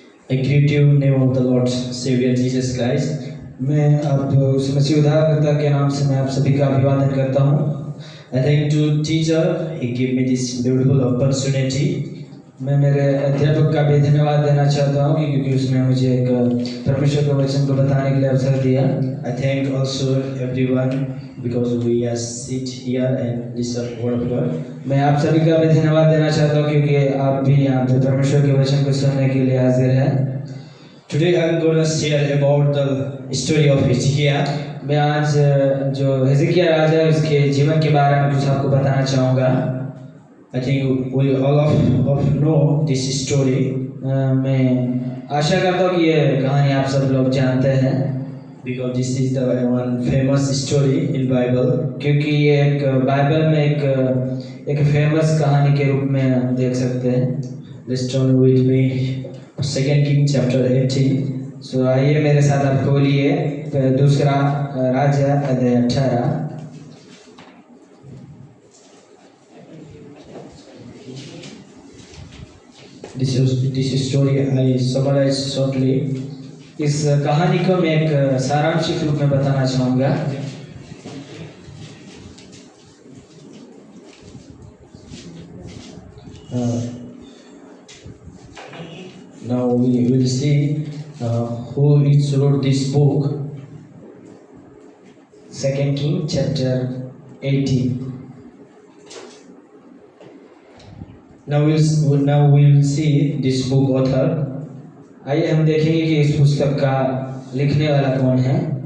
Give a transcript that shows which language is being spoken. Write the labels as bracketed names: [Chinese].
[English] I greet you in the name of the Lord Savior Jesus Christ. [Hindi] मैं आप उस मसीह उद्धारकर्ता के नाम से मैं आप सभी का अभिवादन करता हूँ. [English] I thank to teacher, he gave me this beautiful opportunity. [Hindi] मैं मेरे अध्यापक का भी धन्यवाद देना चाहता हूँ क्योंकि उसने मुझे एक परमेश्वर के वचन को बताने के लिए अवसर दिया. [English] I thank also everyone because we are sit here and listen word of God. [Hindi] मैं आप सभी का भी धन्यवाद देना चाहता हूँ क्योंकि आप भी यहाँ पे परमेश्वर के वचन को सुनने के लिए हाजिर हैं. [English] Today I'm going to share about the story of Hezekiah. [Hindi] मैं आज जो हिजकिय्याह राजा है उसके जीवन के बारे में कुछ आपको बताना चाहूँगा. [English] I think we all of know this story. [Hindi] मैं आशा करता हूँ कि ये कहानी आप सब लोग जानते हैं. [English] Because this is the one famous story in Bible. [Hindi] क्योंकि ये एक बाइबल में एक फेमस कहानी के रूप में हम देख सकते हैं. [English] Let's turn with me 2 Kings chapter 18. [Hindi] So आइए मेरे साथ आप खोलिए दूसरा राजा अध्याय 18. [English] This story I summarize shortly. [Hindi] इस कहानी को मैं एक सारांशिक रूप में बताना चाहूँगा. [English] Now we will see who wrote this book. 2 Kings chapter 18. Now we will see this book author. [Hindi] आइए हम देखेंगे कि इस पुस्तक का लिखने वाला कौन है.